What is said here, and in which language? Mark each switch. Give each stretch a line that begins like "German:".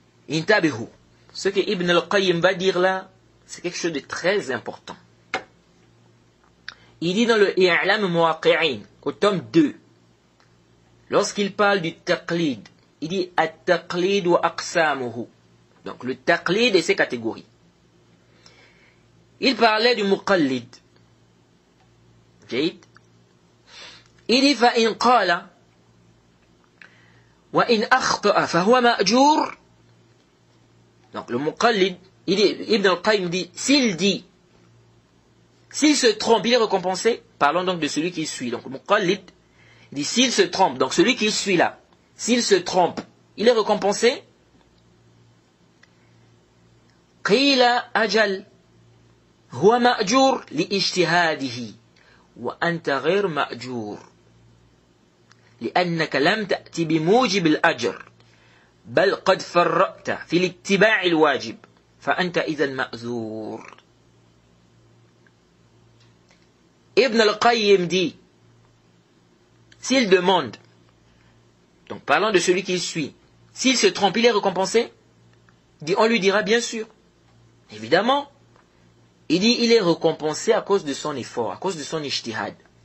French: Intabihu. Ce que Ibn al-Qayyim va dire là, c'est quelque chose de très important. Il dit dans le I'lam Muwaqi'in, au tome 2, lorsqu'il parle du taqlid, il dit
Arabic: at-taqlid wa aqsamuhu.
French: Donc le taqlid et ses catégories. Il parlait du muqallid.
Arabic: Il dit فَإِنْ قَالَ وَإِنْ أَخْطَأَ فَهُوَ مَأْجُورٌ.
French: Donc le muqallid, il dit, Ibn al-Qayyim dit, s'il se trompe, il est récompensé. Parlons donc de celui qui suit. Donc le muqallid, il dit, s'il se trompe, donc celui qui suit là, s'il se trompe, il est récompensé.
Arabic: قِيلَ أَجَلْ هو مأجور لاجتهاده وأنت غير مأجور لأنك لم تأتي بموجب الأجر بل قد فرطت في الاتباع الواجب فأنت إذا مأزور.
French: Ibn al-Qayyim dit, s'il demande, donc parlant de celui qui suit, s'il se trompe, il est récompensé? On lui dira bien sûr, évidemment. Il dit, il est récompensé à cause de son effort, à cause de son ijtihad.